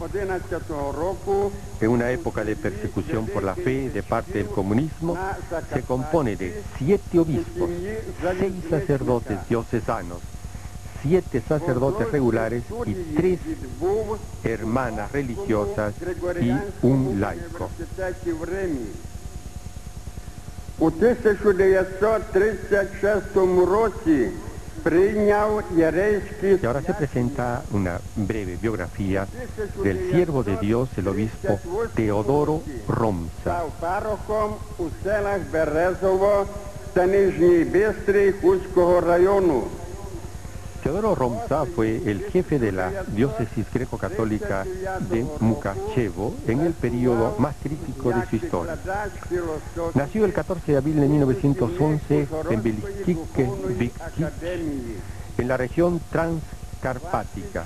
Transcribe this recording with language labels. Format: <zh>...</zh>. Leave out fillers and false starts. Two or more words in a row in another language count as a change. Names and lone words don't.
<es>en una época de persecución por la fe de parte del comunismo, se compone de 7 obispos, 6 sacerdotes diocesanos, 7 sacerdotes regulares y 3 hermanas religiosas y un laico.</es> <uk>У 1936 році прийняв єрейський...</uk> <es>Y ahora se presenta una breve biografía del siervo de Dios, el obispo Teodoro Romsa.</es> <uk>Став парохом у селах Березово та Нижній Бистрий Хуського району.</uk> <es>Teodoro Romsa fue el jefe de la diócesis greco-católica de Mukachevo en el periodo más crítico de su historia. Nació el 14 de abril de 1911 en Belistike, en la región transcarpática.</es>